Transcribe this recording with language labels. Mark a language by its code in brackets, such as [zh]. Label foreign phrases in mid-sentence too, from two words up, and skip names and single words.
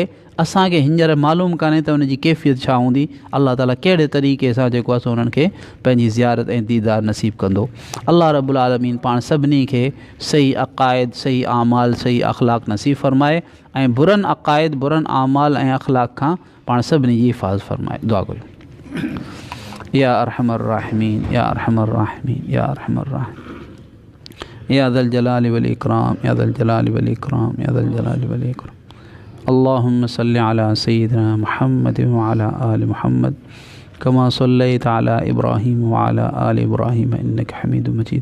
[sd] असांखे हींअर मालूम कान्हे त उन जी कैफ़ियत छा हूंदी, अल्लाह ताला कहिड़े तरीक़े सां जेको आहे सो उन्हनि खे पंहिंजी ज़ियारत ऐं दीदार नसीब कंदो। [ar] الله رب العالمين [sd] पाण सभिनी खे सही अक़ाइद, सही आमाल, सही अख़लाक़ नसीब फ़रमाए ऐं बुरनि अक़ाइद, बुरनि आमाल ऐं अख़लाक़ खां पाण सभिनी जी हिफ़ाज़त फ़रमाए। दुआ करियो। [ar] يا أرحم الراحمين يا أرحم الراحمين يا أرحم الراحمين يا ذا الجلال والإكرام يا ذا الجلال والإكرام يا ذا الجلال والإكرام, या ज़ल जलाल वल इकराम, या ज़ल जलाल वल इकराम। اللهم صل على سيدنا محمد وعلى آل محمد كما صليت على إبراهيم وعلى آل إبراهيم إنك حميد مجيد.